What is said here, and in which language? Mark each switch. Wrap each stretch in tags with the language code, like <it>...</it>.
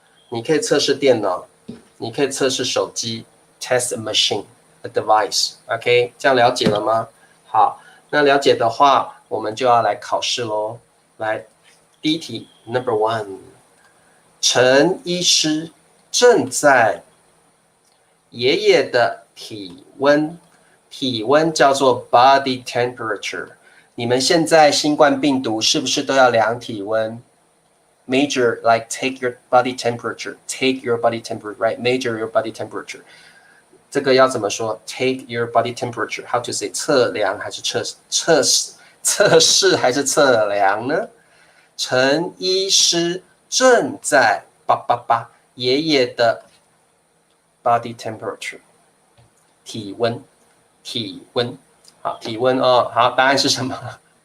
<zh>你可以测试电脑，你可以测试手机</zh> <en>test a machine a device。</en> <zh>OK， 这样了解了吗？好，那了解的话。我们就要来考试咯。来，第一题 ，Number 1， 陈医师正在爷爷的体温叫做 body temperature。你们现在新冠病毒是不是都要量体温 ？</zh> <en>Measure like take your body temperature, take your body temperature, right? Measure your body temperature。</en> <zh>这个要怎么说</zh> <en>？Take your body temperature. How to say？</en> <zh>测量还是测试还是测量呢？陈医师正在爷爷的</zh> <en>body temperature</en> <zh>体温，好，体温哦，好，答案是什么？</zh>